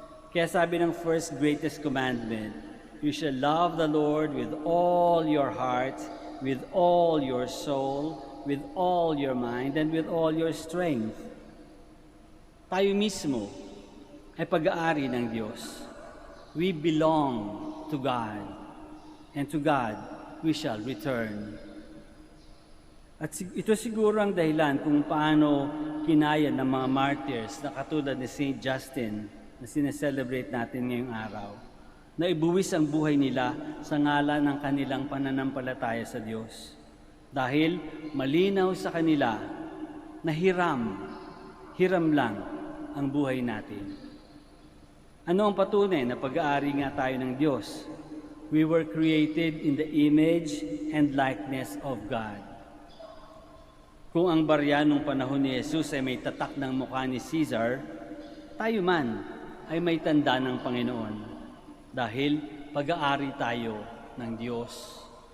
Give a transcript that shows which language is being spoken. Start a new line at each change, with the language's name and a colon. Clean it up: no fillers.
Filipino: Kaya sabi ng
English: first greatest commandment, you shall love the Lord with all your heart, with all your soul, with all your mind, and with all your strength.
Filipino: Tayo mismo ay pag-aari ng Diyos.
English: We belong to God, and to God we shall return.
Filipino: At ito siguro ang dahilan kung paano kinaya ng mga martyrs na katulad ni St. Justin na sineselebrate natin ngayong araw, na ibuwis ang buhay nila sa ngalan ng kanilang pananampalataya sa Diyos. Dahil malinaw sa kanila na hiram lang ang buhay natin. Ano ang patunay na pag-aari nga tayo ng Diyos?
English: We were created in the image and likeness of God.
Filipino: Kung ang barya nung panahon ni Jesus ay may tatak ng mukha ni Caesar, tayo man ay may tanda ng Panginoon dahil pag-aari tayo ng Diyos.